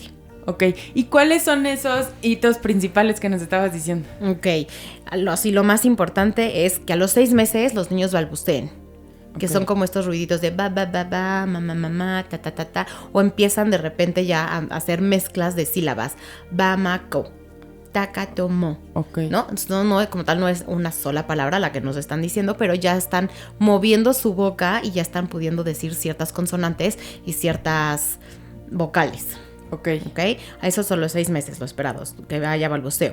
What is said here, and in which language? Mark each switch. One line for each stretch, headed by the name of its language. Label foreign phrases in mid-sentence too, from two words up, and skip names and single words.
Spanish: Ok, ¿y cuáles son esos hitos principales que nos estabas diciendo? Ok, así lo más importante es que a los 6 meses los niños balbuceen. Que son como estos ruiditos de ba, ba, ba, ba, mamá, mamá, ta, ta, ta, ta. O empiezan de repente ya a hacer mezclas de sílabas. Ba, ma, co, taca, tomo. Ok. ¿No? Entonces, no, como tal no es una sola palabra la que nos están diciendo, pero ya están moviendo su boca y ya están pudiendo decir ciertas consonantes y ciertas vocales. Ok. A esos son los 6 meses, lo esperados, que haya balbuceo.